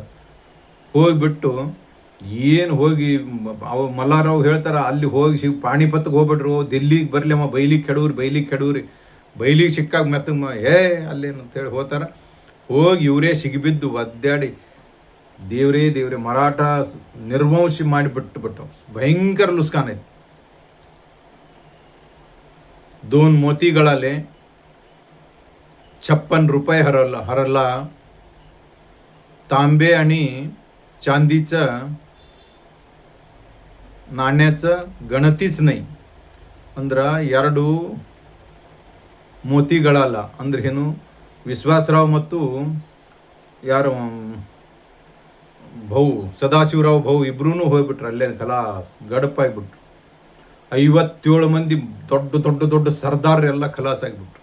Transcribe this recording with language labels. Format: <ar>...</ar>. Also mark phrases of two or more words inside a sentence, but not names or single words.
<kn>ಹೋಗಿಬಿಟ್ಟು ಏನು ಹೋಗಿ ಮಲ್ಲಾರಾವ್ ಹೇಳ್ತಾರೆ, ಅಲ್ಲಿ ಹೋಗಿ ಪಾಣಿಪತ್ಗೆ ಹೋಗ್ಬಿಟ್ರು, ದಿಲ್ಲಿಗೆ ಬರಲಿ ಅಮ್ಮ, ಬೈಲಿಗೆ ಕೆಡವ್ರಿ, ಬೈಲಿಗೆ ಸಿಕ್ಕಾಗ ಮೆತ್ತಗೆ ಅಲ್ಲೇನು ಅಂತೇಳಿ ಹೋಗ್ತಾರೆ. ಹೋಗಿ ಇವರೇ ಸಿಗಿಬಿದ್ದು ಒದ್ದಾಡಿ ದೇವ್ರೇ ಮರಾಠ ನಿರ್ವಂಶಿ ಮಾಡಿಬಿಟ್ಟು ಭಯಂಕರ ಲುಸ್ಕಾನ್ ಐತಿ.</kn> <mr>2 मोतीगळाले 56 रुपये हरला. तांबे आणि चांदीचं नाण्याचं गणतीच नाही.</mr> <kn>ಅಂದ್ರೆ 2 ಮೋತಿಗಳಲ್ಲ ಅಂದ್ರೆ ಏನು, ವಿಶ್ವಾಸರಾವ್ ಮತ್ತು ಯಾರು ಭಾವು ಸದಾಶಿವರಾವ್ ಭಾವು ಇಬ್ರೂ ಹೋಗ್ಬಿಟ್ರು, ಅಲ್ಲೇ ಖಲಾಸ್ ಗಡಪಾಗಿಬಿಟ್ರು. 57 ಮಂದಿ ದೊಡ್ಡ ಸರ್ದಾರ್ ಎಲ್ಲ ಖಲಾಸ್ ಆಗಿಬಿಟ್ರು.</kn>